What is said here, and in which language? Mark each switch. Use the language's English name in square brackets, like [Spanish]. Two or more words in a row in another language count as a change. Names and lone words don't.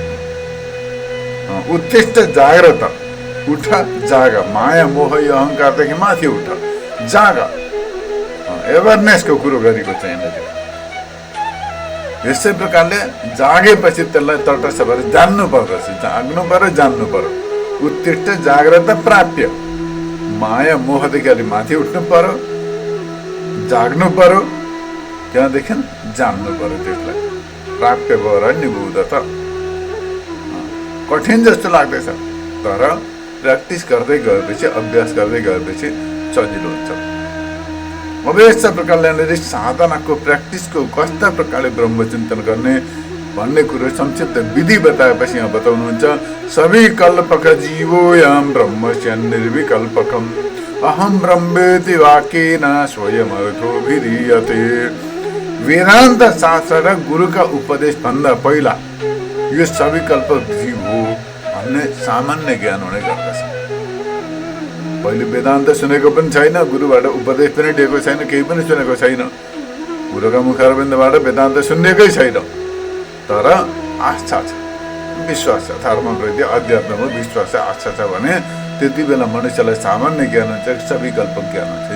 [Sanskrit] उत्तिष्ठ जाग्रत, [Nepali] उठ जाग, माया मोह यो अहङ्कारदेखि माथि उठ, जाग, एवेरनेसको कुरो गरेको छ यहाँनिर। यसै प्रकारले जागेपछि त्यसलाई तटस्थ भएर जान्नु पर्दछ, जाग्नु पर्यो, जान्नु पर्यो। [Sanskrit] उत्तिष्ठ जाग्रत प्राप्य, [Nepali] माया मोहदेखि अलि माथि उठ्नु पर्यो, जाग्नु पर्यो, त्यहाँदेखि जान्नु पर्यो। त्यसलाई प्राप्य भएर निभुदछ। कठिन जस्तो लाग्दैछ, तर प्र्याक्टिस गर्दै गएपछि, अभ्यास गर्दै गएपछि सजिलो हुन्छ। अब यस्ता प्रकारले यहाँनिर साधनाको प्र्याक्टिसको कस्ता प्रकारले ब्रह्मचिन्तन गर्ने भन्ने कुरो संक्षिप्त विधि बताएपछि यहाँ बताउनुहुन्छ, सबै [Sanskrit] कल्पक जीवोऽयं ब्रह्मस्य निर्विकल्पकम् अहम ब्रह्मेति वाक्येन स्वयमर्थोऽभिधीयते। [Nepali] वेदान्त शास्त्र र गुरुका उपदेश भन्दा पहिला यो सविकल्पक जीव हो भन्ने सामान्य ज्ञान हुने गर्दछ। पहिले वेदान्त सुनेको पनि छैन, गुरुबाट उपदेश पनि दिएको छैन, केही पनि सुनेको छैन, गुरुका मुखारविन्दबाट वेदान्त सुनेकै छैन, तर आस्था छ, विश्वास छ, धर्मप्रति अध्यात्ममा विश्वास छ, आस्था छ भने त्यति बेला मनुष्यलाई सामान्य ज्ञान हुन्छ, सविकल्पक ज्ञान हुन्छ।